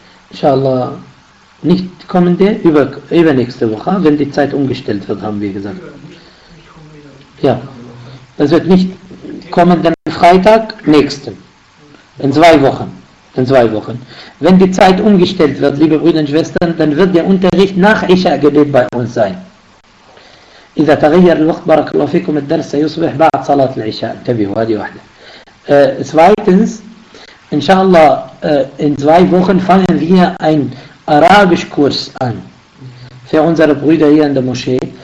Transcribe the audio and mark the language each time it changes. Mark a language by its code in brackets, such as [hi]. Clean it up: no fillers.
[de] Inshallah, nicht kommende, übernächste Woche, wenn die Zeit umgestellt wird, haben wir gesagt. Ja, das wird nicht kommenden Freitag, nächsten. In zwei Wochen. Wenn die Zeit umgestellt wird, liebe Brüder und Schwestern, dann wird der Unterricht nach Isha-Gebet bei uns sein. [ar] إذا تغير الوقت بارك الله فيكم الدرس سيصبح بعد صلاة العشاء انتبهوا هذه واحدة. [de] Zweitens, inshallah, in 2 Wochen fangen wir ein Arabischkurs an für unsere Brüder hier in der Moschee.